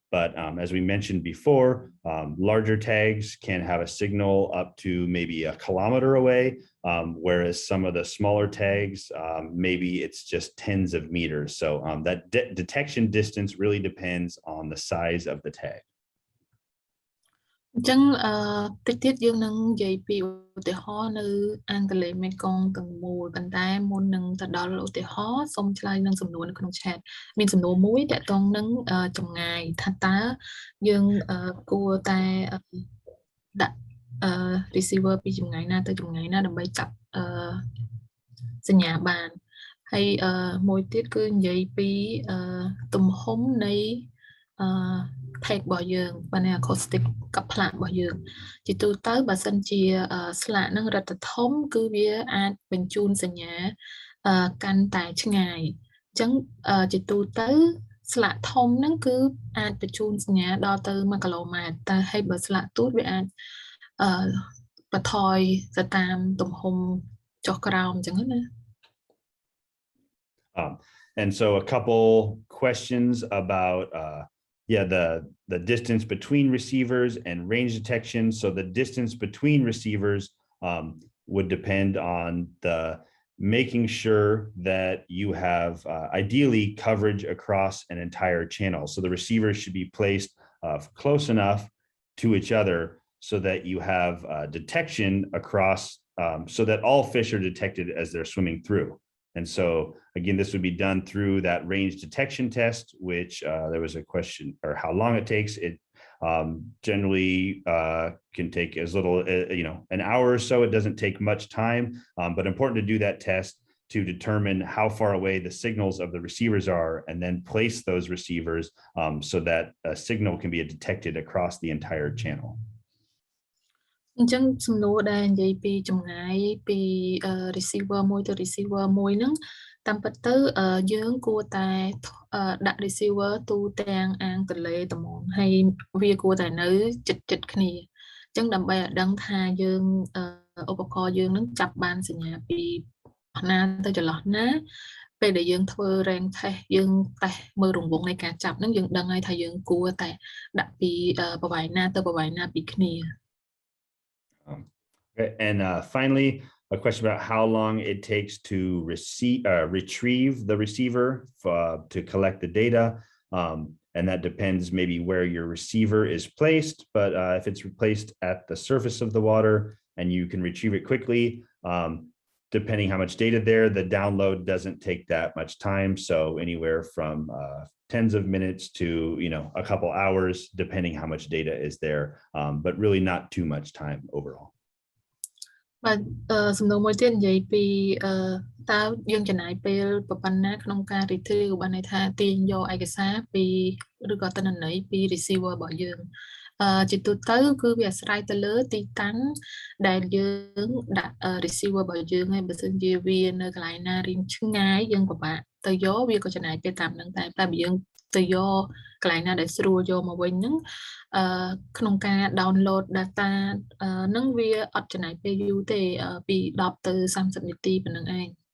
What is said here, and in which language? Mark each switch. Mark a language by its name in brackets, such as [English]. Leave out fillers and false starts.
[English] But as we mentioned before, larger tags can have a signal up to maybe 1 kilometer away, whereas some of the smaller tags, maybe it's just tens of meters. So that detection distance really depends on the size of the tag. [Khmer] អញ្ចឹងតិចទៀតយើងនឹងនិយាយពីឧទាហរណ៍នៅអាងទន្លេមេគង្គទាំងមូលប៉ុន្តែមុននឹងទៅដល់ឧទាហរណ៍សូមឆ្លើយនឹងសំណួរនៅក្នុង chat មានសំណួរមួយតាក់ទងនឹងចម្ងាយថាតើយើងគួរតែដាក់receiver ពីចម្ងាយណាទៅចម្ងាយណាដើម្បីចាប់ សញ្ញាបានហើយមួយទៀតគឺនិយាយពីទំហំនៃ take របស់យើងបាន acoustic កាប់ផ្លាករបស់យើងជាទូទៅបើសិនជាស្លាកនឹងរឹតតែធំគឺវាអាចបញ្ជូនសញ្ញា កាន់តែឆ្ងាយអញ្ចឹងជាទូទៅស្លាកធំហ្នឹងគឺអាចបញ្ជូនសញ្ញាដល់ទៅ 1 គីឡូម៉ែត្រតែហើយបើស្លាកទូចវាអាចបន្ថយទៅតាមទំហំចុះក្រោមអញ្ចឹងណា [English] And so a couple questions about the distance between receivers and range detection. So the distance between receivers would depend on making sure that you have ideally coverage across an entire channel. So the receivers should be placed close enough to each other so that you have detection across, so that all fish are detected as they're swimming through. And so, again, this would be done through that range detection test, which there was a question, or how long it takes. It generally can take as little, an hour or so. It doesn't take much time, but important to do that test to determine how far away the signals of the receivers are, and then place those receivers so that a signal can be detected across the entire channel. [Khmer] អញ្ចឹងសំណួរដែលនិយាយពីចម្ងាយពី receiver មួយទៅ receiver មួយហ្នឹងតាមពិតទៅយើងគួរតែដាក់ receiver ទូទាំងអាងទន្លេត្មងហើយវាគួរតែនៅចិត្តគ្នាអញ្ចឹងដើម្បីឲ្យដឹងថាយើងឧបករណ៍យើងនឹងចាប់បានសញ្ញាពីណាទៅចន្លោះណាពេលដែលយើងធ្វើ rank test យើងតេស្តមើលរង្វង់នៃការចាប់ហ្នឹងយើងដឹងហើយថាយើងគួរតែដាក់ពីប្រវែងណាទៅប្រវែងណាពីគ្នា [English] And finally, a question about how long it takes to retrieve the receiver to collect the data. And that depends maybe where your receiver is placed, but if it's placed at the surface of the water and you can retrieve it quickly, depending how much data there, the download doesn't take that much time. So anywhere from tens of minutes to, a couple hours, depending how much data is there, but really not too much time overall. [Khmer] សំណួរមួយទៀតនិយាយពីតើយើងចំណាយពេលប៉ុណ្ណាក្នុងការ retrieve បានន័យថាទាញយកឯកសារពីឬក៏ទិន្នន័យពី receiver របស់យើង ជាទូទៅគឺវាអាស្រ័យទៅលើទីតាំងដែលយើងដាក់ receiver របស់យើងហើយបើសិនជាវានៅកន្លែងណារៀងឆ្ងាយយើងពិបាកទៅយកវាក៏ចំណាយពេលតាមហ្នឹងតែបើយើងទៅយកកន្លែងណាដែលស្រួលយកមកវិញហ្នឹងក្នុងការ download data ហ្នឹងវាអត់ចំណាយពេលយូរទេពី10ទៅ30នាទីប៉ុណ្្នឹងឯង